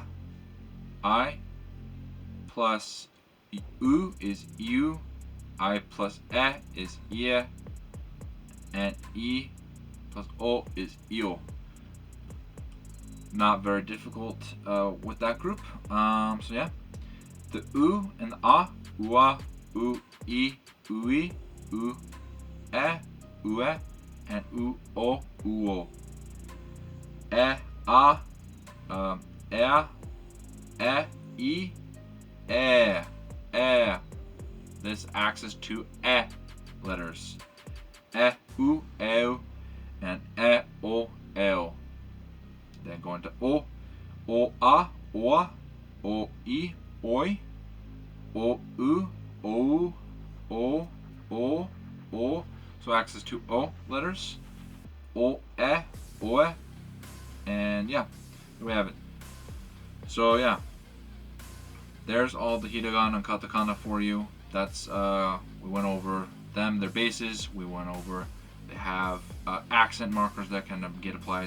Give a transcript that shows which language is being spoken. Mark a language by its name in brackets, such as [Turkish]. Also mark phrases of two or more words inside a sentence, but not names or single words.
[English] I plus U is you. I plus E is ia. And E plus O is io. Not very difficult with that group. So yeah, the U and the A, ua, u, I, ui, u, e, ue, and u, o, uo. E, a, e, I, e. This acts as two e letters. E, u, eu, and e, o, el. Then going to o, a, oa, o, I, oi, o, u, ou, o. So acts as two o letters. O, e, oe, and yeah, there we have it. So yeah, there's all the hiragana and katakana for you. That's we went over them, their bases. We went over. They have accent markers that can get applied.